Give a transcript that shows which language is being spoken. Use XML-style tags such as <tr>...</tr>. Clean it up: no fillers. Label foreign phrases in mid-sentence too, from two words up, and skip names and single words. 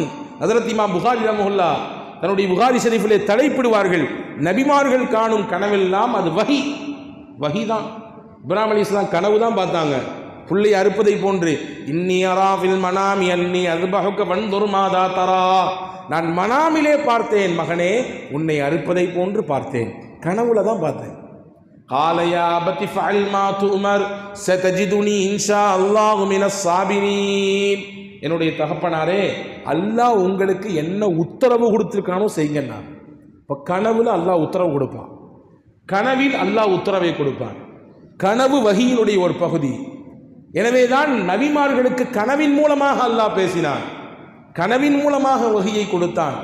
<ta>ஹஜ்ரத் இமாம் புகாரி ரஹ்மத்துல்லாஹ் தன்னுடைய புகாரி ஷரீஃபிலே தலைப்பிடுவார்கள், நபிமார்கள் காணும் கனவெல்லாம் அது வஹி, வஹி தான். இப்ராஹிம் அலைஹிஸ்ஸலாம் கனவு தான் பார்த்தாங்க, புள்ளை அறுப்பதை போன்று.</ta> <ar>إني أرى في المنام أني أذبحك فانظر ماذا ترى.</ar> <ta>நான் மனாமிலே பார்த்தேன் மகனே, உன்னை அறுப்பதை போன்று பார்த்தேன், கனவுல தான் பார்த்தேன்.</ta> <ar>قال يا أبت افعل ما تؤمر ستجدني إن شاء الله من الصابرين.</ar> <ta>என்னுடைய தகப்பனாரே, அல்லாஹ் உங்களுக்கு என்ன உத்தரவு கொடுத்திருக்கானோ செய்யுங்கண்ணா. இப்போ கனவுல அல்லாஹ் உத்தரவு கொடுப்பான், கனவில் அல்லாஹ் உத்தரவை கொடுப்பான். கனவு வஹியினுடைய ஒரு பகுதி. எனவேதான் நபிமார்களுக்கு கனவின் மூலமாக அல்லாஹ் பேசினான், கனவின் மூலமாக வஹியை கொடுத்தான்.</ta>